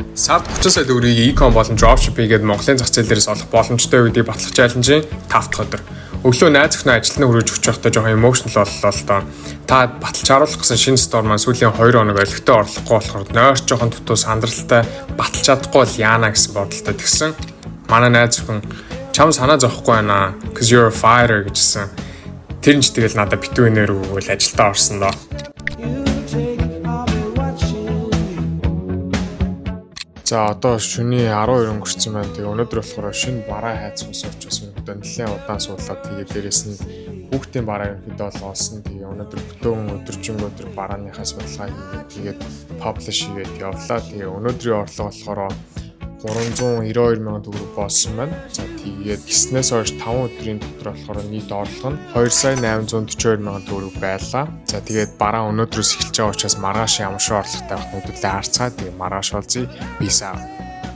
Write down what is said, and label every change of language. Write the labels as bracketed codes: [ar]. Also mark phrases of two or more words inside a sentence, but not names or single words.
[mn] Сард 30 сая төгрөгийг e-com болон dropship хийгээд Монголын зах зээл дээрээс олох боломжтой гэдгийг батлах чаленжийн 5 дахь өдөр. Өглөө найз охиноо ажилд нь хүргэж өгч байхдаа жоохон emotional боллоо л доо. Та баталж харуулах гэсэн шинэ стор маань сүүлийн 2 хоног олигтой орлохгүй болохоор нойр жоохон дутуу сандралтай баталж чадахгүй бол яана гэсэн бодолтой тэгсэн. Манай найз охин чам санаа зовхгүй байна. [en] Cause you're a fighter гэжсэн. [mn] Тэр нь ч тэгэл надад битүү нэр өгөөл ажилдаа орсон доо. За одоо шөнийн 12 өнгөрсөн байна. Тэгээ өнөөдөр болохоор шинэ бараа хайц ус учраас өнөөдөр нэлээд удаан суулаад тэгээ дээрэс нь хүүхдийн бараа ерөнхийдөө бол олсон. Тэгээ өнөөдөр бүтэн өдөржингөө барааныхаа судалгаа хийгээд publish хийгээд явлаа. Тэгээ өнөөдрийн орлого болохоор 392 мянган төгрөг болсон байна. За тэгээд гиснээс хойш 5 өдрийн дотор болохоор нийт орлого нь 2,842 мянган төгрөг байлаа. За тэгээд бараа өнөөдрөөс эхэлж байгаа учраас маргааш ямар шиг орлоготой байх нь хэдүүлээ харцгаа. Тэгээд маргааш болзъя. [en] Peace out.